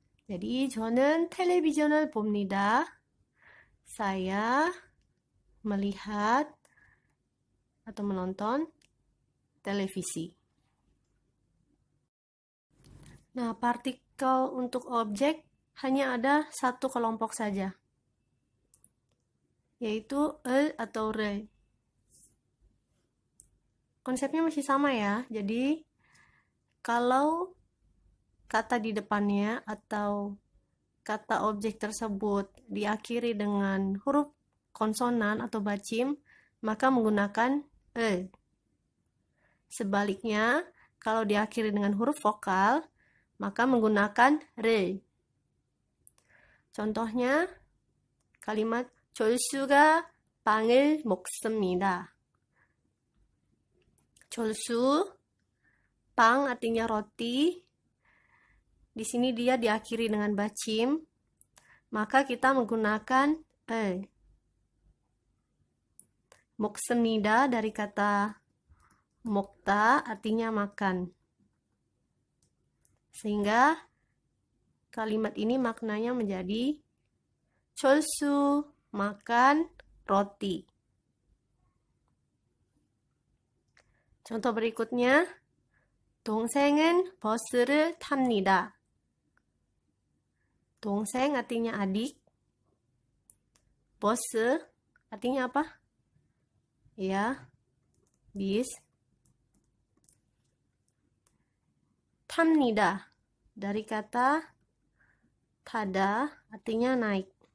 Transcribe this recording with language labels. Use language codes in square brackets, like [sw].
[id] Jadi [ko] 저는 텔레비전을 봅니다. [id] Saya melihat atau menonton televisi. Nah, partikel untuk objek hanya ada satu kelompok saja, yaitu el atau re. Konsepnya masih sama ya. Jadi kalau kata di depannya atau kata objek tersebut diakhiri dengan huruf konsonan atau bacim, maka menggunakan e. Sebaliknya, kalau diakhiri dengan huruf vokal, maka menggunakan re. Contohnya, kalimat [ko] 졸수가 빵을 먹습니다. [id] 졸수, 빵 artinya roti. Di sini dia diakhiri dengan bacim, maka kita menggunakan e. 먹습니다 dari kata 먹다 artinya makan. Sehingga kalimat ini maknanya menjadi 졸수, makan roti. Contoh berikutnya, [ko] 동생은 버스를 탑니다. [id] 동생 artinya adik. 버스 artinya apa? Ya, bis. 탑니다 dari kata tada artinya naik.